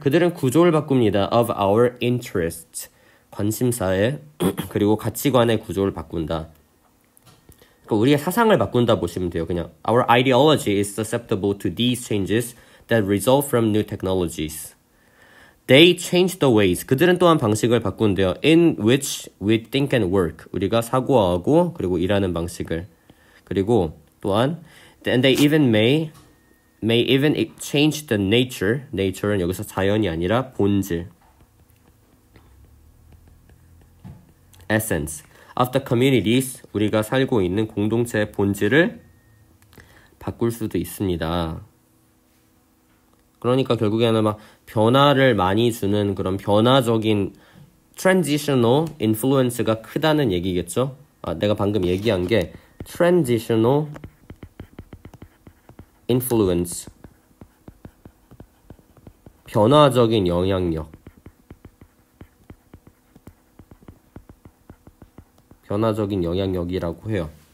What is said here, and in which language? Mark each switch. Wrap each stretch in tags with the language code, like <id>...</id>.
<ko>그들은 구조를 바꿉니다.</ko> <en>Of our interests.</en> <ko>관심사의 그리고 가치관의 구조를 바꾼다. 그러니까 우리의 사상을 바꾼다 보시면 돼요. 그냥</ko> <en>Our ideology is susceptible to these changes that result from new technologies. They change the ways.</en> <ko>그들은 또한 방식을 바꾼대요.</ko> <en>In which we think and work.</en> <ko>우리가 사고하고 그리고 일하는 방식을. 그리고 또한</ko> <en>and they even may even change the nature.</en> <ko>Nature는 여기서 자연이 아니라 본질.</ko> <en>Essence of the communities.</en> <ko>우리가 살고 있는 공동체의 본질을 바꿀 수도 있습니다. 그러니까 결국에는 막 변화를 많이 주는 그런 변화적인</ko> <en>transitional influence</en> <ko>가 크다는 얘기겠죠? 내가 방금 얘기한 게 transitional influence, 변화적인 영향력, 변화적인 영향력이라고 해요.</ko>